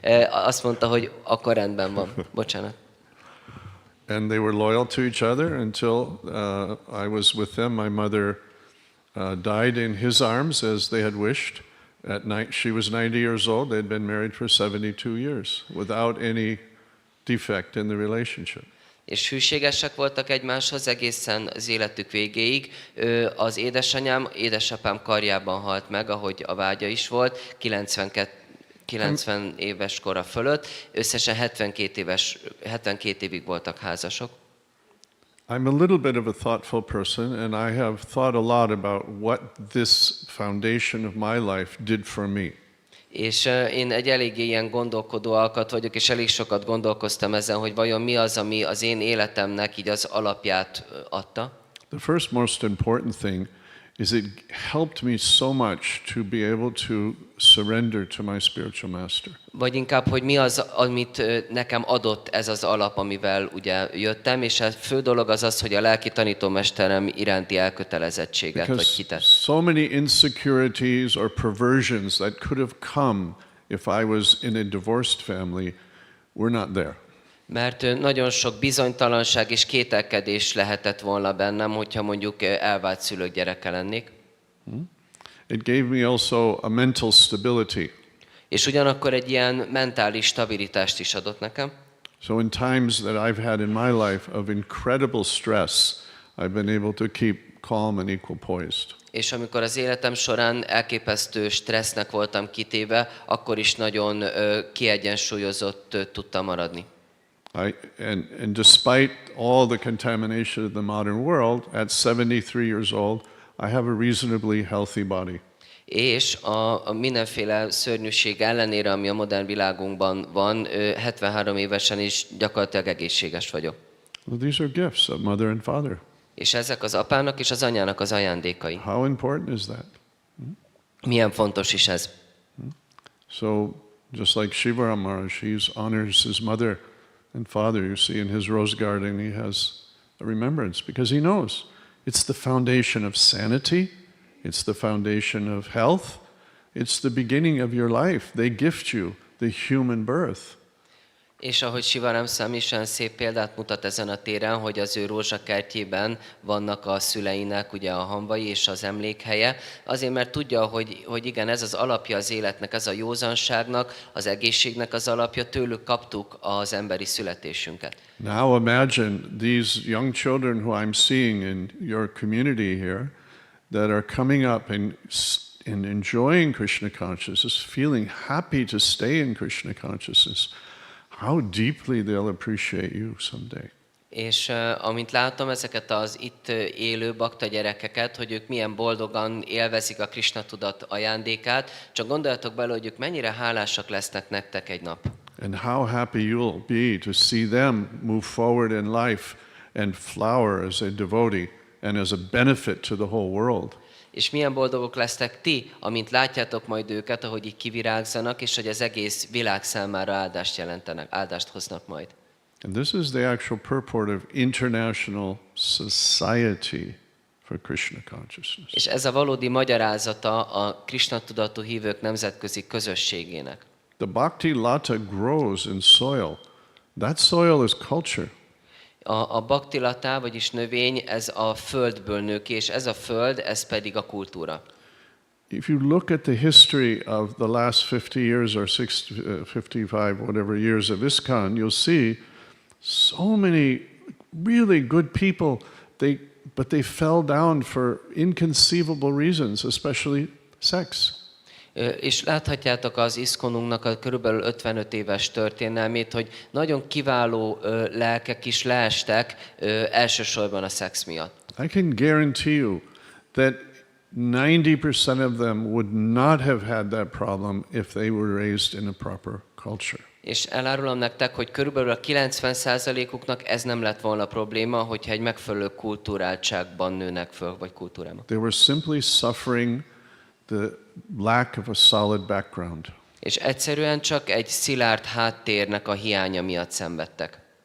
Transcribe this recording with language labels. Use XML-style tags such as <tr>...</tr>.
<hu>Azt mondta, hogy akkor rendben van. Bocsánat.</hu> <en>And they were loyal to each other until I was with them. My mother died in his arms as they had wished. She was 90 years old. They had been married for 72 years without any defect in the relationship.</en> <hu>És hűségesek voltak egymáshoz egészen az életük végéig. Az édesapám karjában halt meg, ahogy a vágya is volt, 90 éves kora fölött. Összesen 72 évig voltak házasok.</hu> <en>I'm a little bit of a thoughtful person, and I have thought a lot about what this foundation of my life did for me.</en> <hu>És én egy eléggé ilyen gondolkodó alkat vagyok, és elég sokat gondolkoztam ezen, hogy vajon mi az, ami az én életemnek így az alapját adta.</hu> <en>The first most important thing is it helped me so much to be able to surrender to my spiritual master.</en> <hu>Vagy inkább, hogy mi az, amit nekem adott ez az alap, amivel ugye jöttem, és a fő dolog az az, hogy a lelki tanítómesterem iránti elkötelezettséget vagy</hu> <en>Because</en> <hu>hitet.</hu> <en>so many insecurities or perversions that could have come if I was in a divorced family were not there.</en> <hu>Mert nagyon sok bizonytalanság és kételkedés lehetett volna bennem, hogyha mondjuk elvált szülők gyereke lennék.</hu> <en>It gave me also a mental stability.</en> <hu>És ugyanakkor egy ilyen mentális stabilitást is adott nekem.</hu> <en>So in times that I've had in my life of incredible stress, I've been able to keep calm and equal poised.</en> <hu>És amikor az életem során elképesztő stressznek voltam kitéve, akkor is nagyon kiegyensúlyozott tudtam maradni.</hu> <en>And despite all the contamination of the modern world, at 73 years old, I have a reasonably healthy body.</en> <hu>És a mindenféle szörnyűség ellenére, ami a modern világunkban van, 73 évesen is gyakorlatilag egészséges vagyok.</hu> <en>Well, these are gifts of mother and father.</en> <hu>És ezek az apának és az anyának az ajándékai.</hu> <en>How important is that?</en> <hu>Milyen fontos is ez.</hu> <en>So just like Shiva Maharaj, he honors his mother and father. You see in his rose garden he has a remembrance because he knows it's the foundation of sanity, it's the foundation of health, it's the beginning of your life. They gift you the human birth.</en> <hu>És ahogy Sivaram Szám is olyan szép példát mutat ezen a téren, hogy az ő rózsakertjében vannak a szüleinek ugye a hamvai és az emlékhelye, azért mert tudja, hogy igen, ez az alapja az életnek, ez a józanságnak, az egészségnek az alapja, tőlük kaptuk az emberi születésünket.</hu> <en>Now imagine these young children who I'm seeing in your community here that are coming up and enjoying Krishna consciousness, feeling happy to stay in Krishna consciousness. How deeply they'll appreciate you someday.</en> <hu>És amint látom ezeket az itt élő bakta gyerekeket, hogy ők milyen boldogan élvezik a Krishna tudat ajándékát, csak gondoljatok bele, hogy ők mennyire hálásak lesznek nektek egy nap.</hu> <en>And how happy you'll be to see them move forward in life and flower as a devotee and as a benefit to the whole world.</en> <hu>És milyen boldogok lesztek ti, amint látjátok majd őket, ahogy így kivirágzanak, és hogy az egész világ számára áldást jelentenek, áldást hoznak majd.</hu> <en>And this is the actual purport of International Society for Krishna Consciousness.</en> <hu>És ez a valódi magyarázata a Krishna tudatú hívők nemzetközi közösségének.</hu> <en>The Bhakti Lata grows in soil. That soil is culture.</en> <hu>A baktilata, vagyis növény, ez a földből nő ki, és ez a föld, ez pedig a kultúra.</hu> <en>If you look at the history of the last 50 years or 55, whatever years of ISKCON, you'll see so many really good people, but they fell down for inconceivable reasons, especially sex.</en> <hu>És láthatjátok az ISKCON-unknak a körülbelül 55 éves történelmét, hogy nagyon kiváló lelkek is leestek elsősorban a szex miatt.</hu> <en>I can guarantee you that 90% of them would not have had that problem if they were raised in a proper culture.</en> <hu>És elárulom nektek, hogy körülbelül a 90%-uknak ez nem lett volna probléma, hogyha egy megfelelő kulturáltságban nőnek föl, vagy kultúrában.</hu> <en>They were simply suffering the lack of a solid background.</en> <hu>És egyszerűen csak egy szilárd háttérnek a hiánya miatt szenvedtek.</hu>